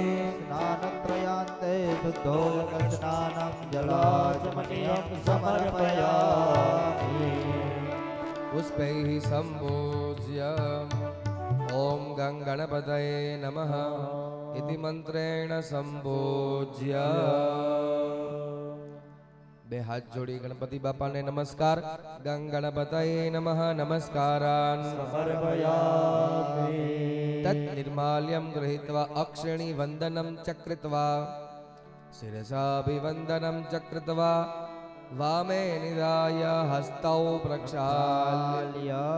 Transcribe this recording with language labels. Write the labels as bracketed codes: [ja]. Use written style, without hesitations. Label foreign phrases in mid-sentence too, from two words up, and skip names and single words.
[sa] स्नानत्रयान्ते शुद्धोदकस्नानं जलाचमनीयं समर्पयामि पुष्पैः सम्पूज्य ॐ गङ्गणपतये नमः इति मन्त्रेण सम्पूज्य [gu] બે હાથ જોડી ગણપતિ બાપાને નમસ્કાર [sa] गंगणपतये नमः नमस्कारान समर्पयामि तत् निर्माल्यं गृहीत्वा अक्षिणी वंदनं च कृत्वा शिरसाभिवंदनं च कृत्वा वामे निधाय हस्तौ प्रक्षाल्य